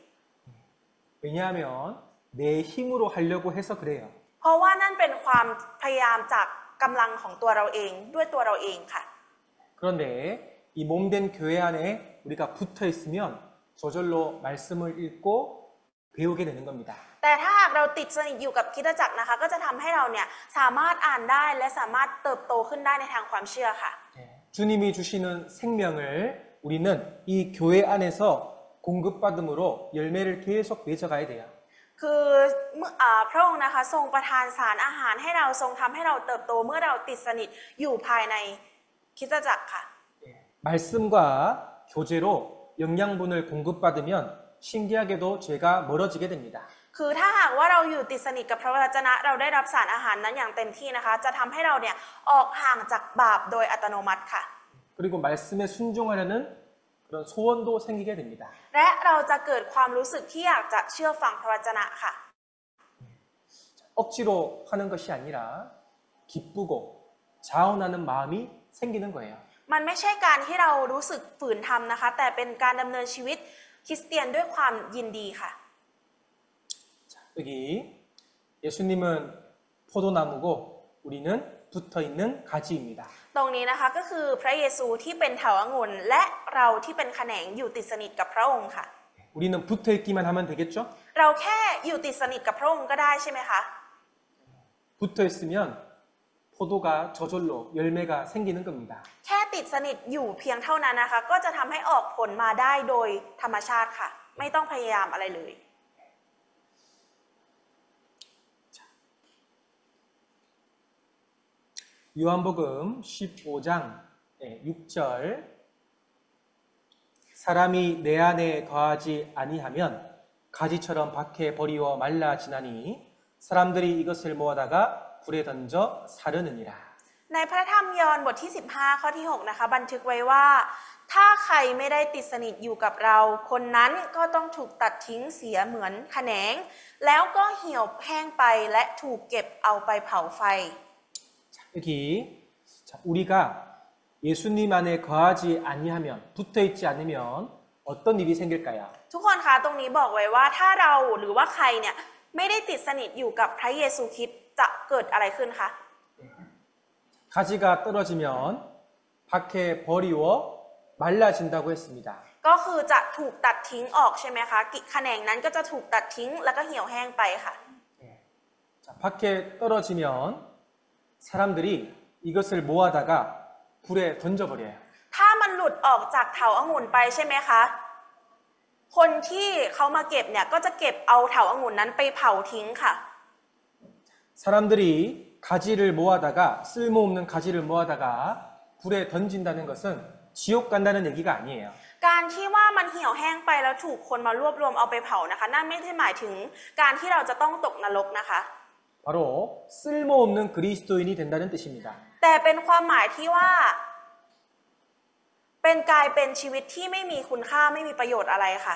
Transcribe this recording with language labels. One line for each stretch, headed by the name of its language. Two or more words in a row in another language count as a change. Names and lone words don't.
Korean: 왜냐하면 내 힘으로 하려고 해서 그래요.
Thai: เพราะว่านั่นเป็นความพยายามจากกำลังของตัวเราเองด้วยตัวเราเองค่ะ
Korean: 그런데 이 몸된 교회 안에 우리가 붙어 있으면 저절로 말씀을 읽고 배우게 되는 겁니다.
Thai: แต่ถ้าหากเราติดสนิทอยู่กับคริสตจักรนะคะก็จะทำให้เราเนี่ยสามารถอ่านได้และสามารถเติบโตขึ้นได้ในทางความเชื่อค่ะ
Korean: 주님이 주시는 생명을 우리는 이 교회 안에서 공급받음으로 열매를 계속 맺어가야 돼요.
Thai: คือพระองค์นะคะทรงประทานสารอาหารให้เราทรงทำให้เราเติบโตเมื่อเราติดสนิทอยู่ภายในคริสตจักรค่ะ
Korean: 말씀과 교제로 영양분을 공급받으면 신기하게도 죄가 멀어지게 됩니다.
Thai: คือถ้าหากว่าเราอยู่ติดสนิทกับพระวจนะเราได้รับสารอาหารนั้นอย่างเต็มที่นะคะจะทำให้เราเนี่ยออกห่างจากบาปโดยอัตโนมัติค่ะ
Korean: 그리고 말씀에 순종하려는 그 그런 소원도 생기게 됩니다.
Thai: และเราจะเกิดความรู้สึกที่อยากจะเชื่อฟังพระวจนะค่ะ
Korean: 억지로 하는 것이 아니라 기쁘고 자원하는 마음이 생기는 거예요.
Thai: มันไม่ใช่การที่เรารู้สึกฝืนทำนะคะ แต่เป็นการดำเนินชีวิตคริสเตียนด้วยความยินดีค่ะ
Korean: 여기 예수님은 포도나무고 우리는 붙어있는 가지입니다.
Thai: ตรงนี้นะคะก็คือพระเยซูที่เป็นเถาวังุ่นและเราที่เป็นแขนงอยู่ติดสนิทกับพระองค์ค่ะ
Korean: 우리는 붙어있기만 하면 되겠죠?
Thai: เราแค่อยู่ติดสนิทกับพระองค์ก็ได้ใช่ไหมคะ
Korean: 붙어있으면 포도가 저절로 열매가 생기는 겁니다.
Thai: แค่ติดสนิทอยู่เพียงเท่านั้นนะคะ ก็จะทำให้ออกผลมาได้โดยธรรมชาติค่ะ ไม่ต้องพยายามอะไรเลย
Korean: 요한복음 15장 6절 사람이 내 안에 거하지 아니하면 가지처럼 밖에 버리워 말라지나니 사람들이 이것을 모아다가 불에 던져 사르느니라.
Thai: ในพระธรรมยอห์นบทที่15ข้อที่6นะคะบันทึกไว้ว่าถ้าใครไม่ได้ติดสนิทอยู่กับเราคนนั้นก็ต้องถูกตัดทิ้งเสียเหมือนแขนงแล้วก็เหี่ยวแห้งไปและถูกเก็บเอาไปเผาไฟ
Korean: 여기 우리가 예수님 안에 거하지 아니하면 붙어있지 않으면 어떤 일이 생길까요?
Thai: ทุกคนคะตรงนี้บอกไว้ว่าถ้าเราหรือว่าใครเนี่ยไม่ได้ติดสนิทอยู่กับพระเยซูคริสต์จะเกิดอะไรขึ้นคะ
Korean: 가지가 떨어지면 밖에 버리워 말라진다고 했습니다.
Thai: ก็คือจะถูกตัดทิ้งออกใช่ไหมคะแขนงนั้นก็จะถูกตัดทิ้งแล้วก็เหี่ยวแห้งไปค่ะ
Korean: 밖에 떨어지면 사람들이 이것을 모아다가 불에 던져버려요.
Thai: ถ้ามันหลุดออกจากเถาองุ่นไปใช่ไหมคะ คนที่เขามาเก็บเนี่ยก็จะเก็บเอาเถาองุ่นนั้นไปเผาทิ้งค่ะ
Korean: 사람들이 가지를 모아다가 쓸모없는 가지를 모아다가 불에 던진다는 것은 지옥 간다는 얘기가 아니에요.
Thai: การที่ว่ามันเหี่ยวแห้งไปแล้วถูกคนมารวบรวมเอาไปเผานะคะนั่นไม่ได้หมายถึงการที่เราจะต้องตกนรกนะคะ
Korean: 바로 쓸모없는 그리스도인이 된다는 뜻입니다.
Thai: แต่เป็นความหมายที่ว่าเป็นกลายเป็นชีวิตที่ไม่มีคุณค่าไม่มีประโยชน์อะไรค่ะ